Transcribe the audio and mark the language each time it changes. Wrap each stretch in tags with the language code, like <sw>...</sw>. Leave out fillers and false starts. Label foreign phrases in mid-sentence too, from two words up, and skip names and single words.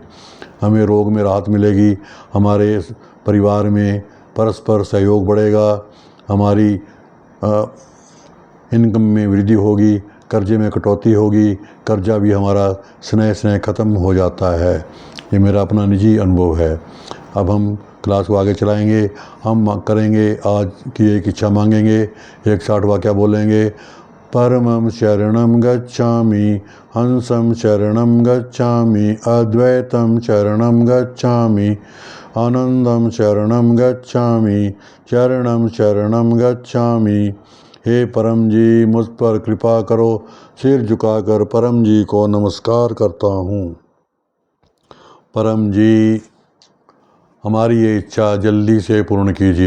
<hi>हमें रोग में राहत मिलेगी, हमारे परिवार में परस्पर सहयोग बढ़ेगा, हमारी इनकम में वृद्धि होगी, कर्जे में कटौती होगी, कर्जा भी हमारा स्नेह ख़त्म हो जाता है। ये मेरा अपना निजी अनुभव है। अब हम क्लास को आगे चलाएंगे। हम करेंगे आज की एक इच्छा मांगेंगे, 160 वाक्य बोलेंगे।</hi> <sa>परमं शरणं गच्छामि, हंसं शरणं गच्छामि, अद्वैतं शरणं गच्छामि, आनंदं शरणं गच्छामि, शरणं गच्छामि।</sa> <hi>हे परम जी, मुझ पर कृपा करो। सिर झुकाकर परम जी को नमस्कार करता हूँ। परम जी, हमारी ये इच्छा जल्दी से पूर्ण कीजिए।</hi>